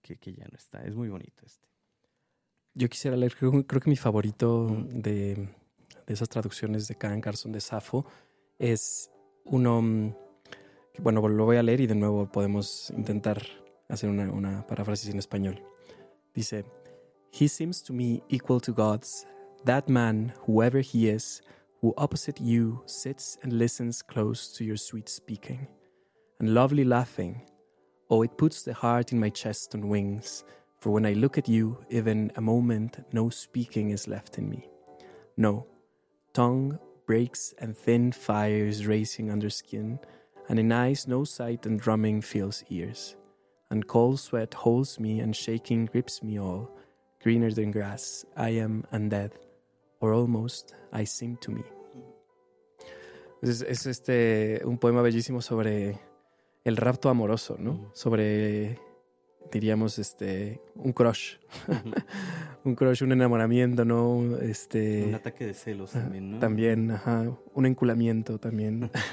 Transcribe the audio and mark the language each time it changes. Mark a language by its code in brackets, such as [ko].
[es] que ya no está. Es muy bonito. Yo quisiera leer, creo que mi favorito uh-huh. de, de esas traducciones de Karen Carson de Safo, es uno que, bueno, lo voy a leer y de nuevo podemos intentar hacer una paráfrasis en español. [en] Dice: "He seems to me equal to gods, that man, whoever he is, who opposite you sits and listens close to your sweet speaking and lovely laughing. Oh, it puts the heart in my chest on wings, for when I look at you, even a moment, no speaking is left in me. No, tongue breaks and thin fire is racing under skin, and in eyes no sight and drumming fills ears, and cold sweat holds me and shaking grips me all, greener than grass, I am undead, or almost I seem to me." [es] Es este un poema bellísimo sobre el rapto amoroso, ¿no? Sobre, diríamos, un crush. Un crush, un enamoramiento, ¿no? Un ataque de celos también, ¿no? También, ajá. Un enculamiento también.